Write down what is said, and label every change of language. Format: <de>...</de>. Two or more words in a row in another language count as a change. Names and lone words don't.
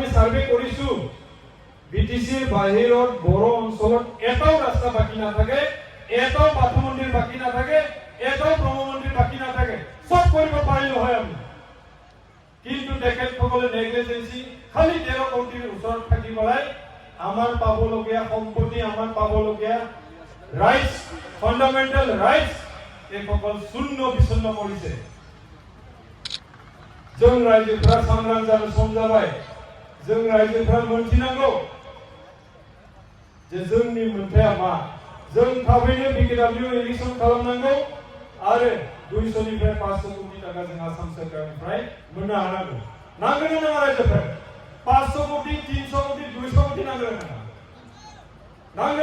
<as>সার্ভে কৰিছো বিটিসিৰ বাহিৰত বড় অঞ্চলত এটাও ৰাস্তা বাকি নাথাকে এটাও বাথু মন্দিৰ বাকি নাথাকে এটাও ব্ৰহ্ম মন্দিৰ বাকি নাথাকে সব কৰিব পাৰিলো হয় আমি কিন্তু তেখেতসকলে নেগলিজেন্সি খালি 13 কোটিৰ ওচৰত থাকি বলাই আমাৰ পাবলগীয়া সম্পত্তি আমাৰ পাবলগীয়া</as> <en>rights fundamental rights</en> <as>এই সকল শূন্য বিচ্ছিন্ন কৰিছে</as> <brx>जों रायजोफोरा सांग्रां जानो सम जाबाय जों रायजोफोरा मोनथिनांगौ जे जोंनि मोनथाया मा जों थाबैनो BKW इलेक्शन खालामनांगौ आरो 200 निफ्राय 500 कोटी टाका जों आसाम सरकारनिफ्राय मोननो हानांगौ नांगोन ना नाङा रायजोफोर 500 कोटी 300 कोटी 200 कोटी नांगोन ना</brx>